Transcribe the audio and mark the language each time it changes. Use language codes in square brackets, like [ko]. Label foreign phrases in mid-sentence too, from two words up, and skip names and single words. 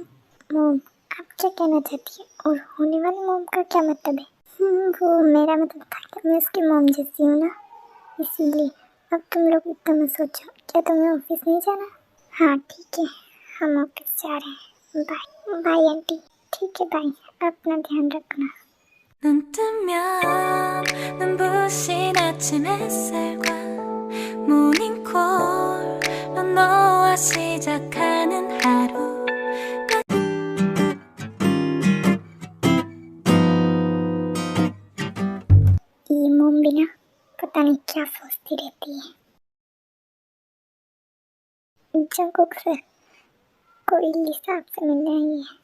[hi] मोम, आप क्या कहना चाहती है? और होने वाली मोम का क्या मतलब है? वो मेरा मतलब था कि मैं उसकी मोम जैसी हूँ ना, इसीलिए। अब तुम लोग इतना मत सोचो। क्या तुम्हें ऑफिस नहीं जाना? हाँ ठीक है, हम ऑफिस जा रहे हैं। [en] bye bye aunty. [hi] ठीक है बाय, अपना ध्यान रखना। [ko] 눈 뜨면 눈부신 아침 햇살과 모닝콜로 너와 시작하는 하루 [hi] ये मोम भी ना पता नहीं क्या सोचती रहती है। जंकुक सर, कोई लिसा आपसे मिलने आई है।